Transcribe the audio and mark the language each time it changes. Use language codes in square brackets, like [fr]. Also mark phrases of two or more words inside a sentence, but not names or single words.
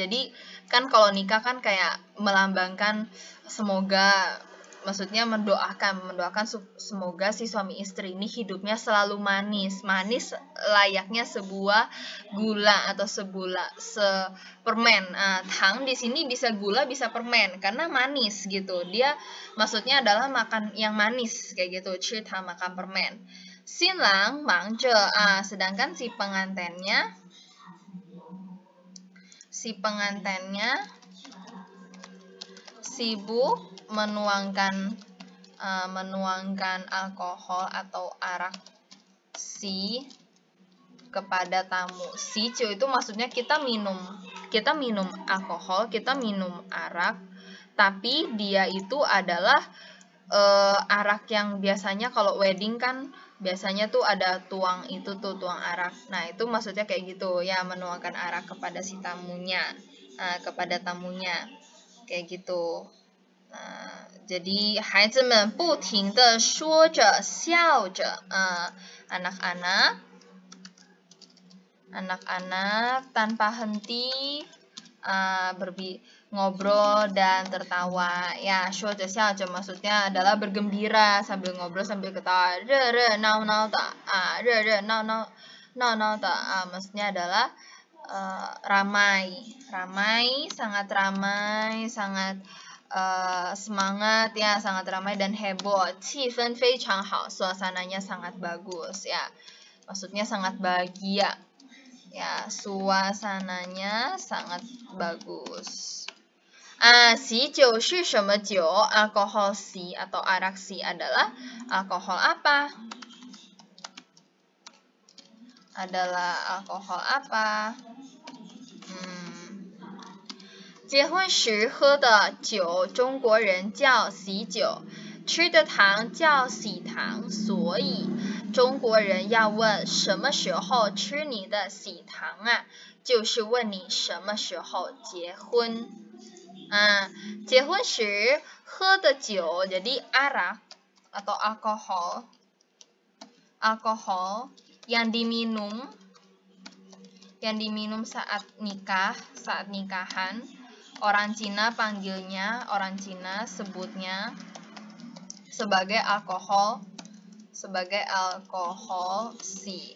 [id] Jadi kan kalau nikah kan kayak melambangkan semoga, maksudnya mendoakan semoga si suami istri ini hidupnya selalu manis layaknya sebuah gula atau permen. Tang di sini bisa gula bisa permen karena manis gitu. Dia maksudnya adalah makan yang manis kayak gitu, [zh] 吃糖 [id] makan permen. [zh] 新郎忙着, [id] sedangkan si pengantinnya sibuk menuangkan alkohol atau arak kepada tamu. Sicu itu maksudnya kita minum alkohol, kita minum arak, tapi dia itu adalah arak yang biasanya kalau wedding kan biasanya tuh ada tuang arak. Nah, itu maksudnya kayak gitu ya, menuangkan arak kepada si tamunya, kepada tamunya. Kayak gitu. Jadi [zh] 孩子们不停地说着笑着, [id] anak-anak tanpa henti ngobrol dan tertawa ya. [zh] 说着笑着 [id] maksudnya adalah bergembira sambil ngobrol sambil ketawa. [zh] 热热闹闹的, 热热闹闹的, [id] maksudnya adalah ramai, sangat semangat ya, sangat ramai dan heboh. [zh] 气氛非常好, [id] suasananya sangat bagus ya, maksudnya sangat bahagia ya, suasananya sangat bagus. [zh] 喜酒是什么酒? [id] Alkohol si atau arak si adalah alkohol apa? Adalah alkohol apa? [zh] 结婚时喝的酒，中国人叫喜酒，吃的糖叫喜糖，所以中国人要问什么时候吃你的喜糖啊？就是问你什么时候结婚。结婚时喝的酒 [id] jadi arak atau alkohol yang diminum saat nikah, saat nikahan. Orang Cina panggilnya, orang Cina sebutnya sebagai alkohol si.